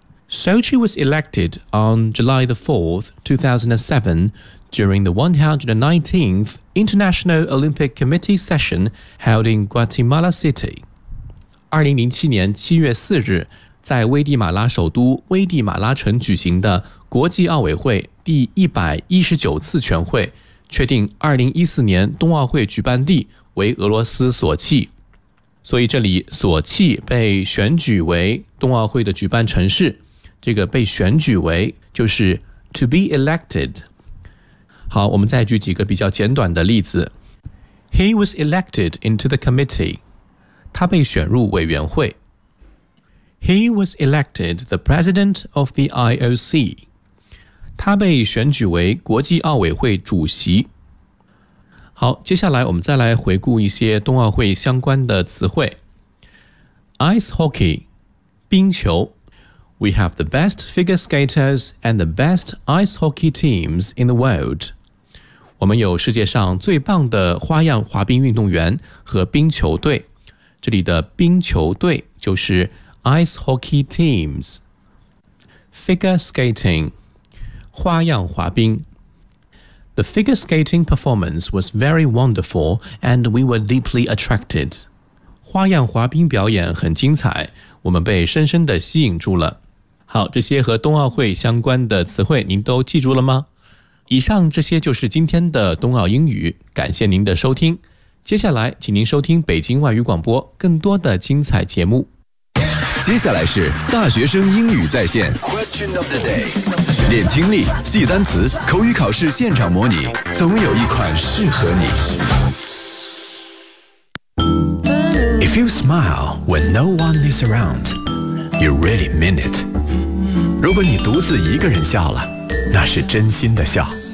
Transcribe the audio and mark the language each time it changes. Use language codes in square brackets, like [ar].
[en] Sochi was elected on July the 4th, 2007, during the 119th International Olympic Committee session held in Guatemala City. [zh] 2007年7月4日，在危地马拉首都危地马拉城举行的国际奥委会第119次全会确定2014年冬奥会举办地为俄罗斯索契，所以这里索契被选举为冬奥会的举办城市，这个被选举为就是 [en] to be elected。 [zh] 好，我们再举几个比较简短的例子。 [en] He was elected into the committee. [zh] 他被选入委员会。 [en] He was elected the president of the IOC. [zh] 他被选举为国际奥委会主席。好，接下来我们再来回顾一些冬奥会相关的词汇。 [en] Ice hockey, 冰球。 We have the best figure skaters and the best ice hockey teams in the world. [zh] 我们有世界上最棒的花样滑冰运动员和冰球队。这里的冰球队就是 ice hockey teams. [en] Figure skating. 花样滑冰。 The figure skating performance was very wonderful and we were deeply attracted. [zh] 花样滑冰表演很精彩，我们被深深地吸引住了。好，这些和冬奥会相关的词汇您都记住了吗？以上这些就是今天的冬奥英语，感谢您的收听。接下来请您收听北京外语广播更多的精彩节目。接下来是大学生英语在线 Question of the day，练听力，记单词，口语考试现场模拟，总有一款适合你。 [en] If you smile when no one is around, you really mean it. [zh] 如果你独自一个人笑了，那是真心的笑。